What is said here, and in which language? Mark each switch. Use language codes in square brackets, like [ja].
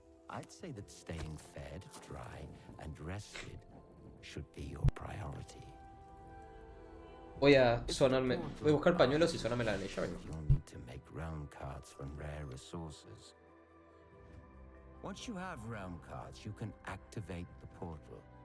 [en] I'd say that staying fed, dry, and rested should be your priority. [es] Voy a buscar pañuelos y sonarme la anilla. [en] You'll need to make realm cards from rare resources. Once you have realm cards, you can activate the portal.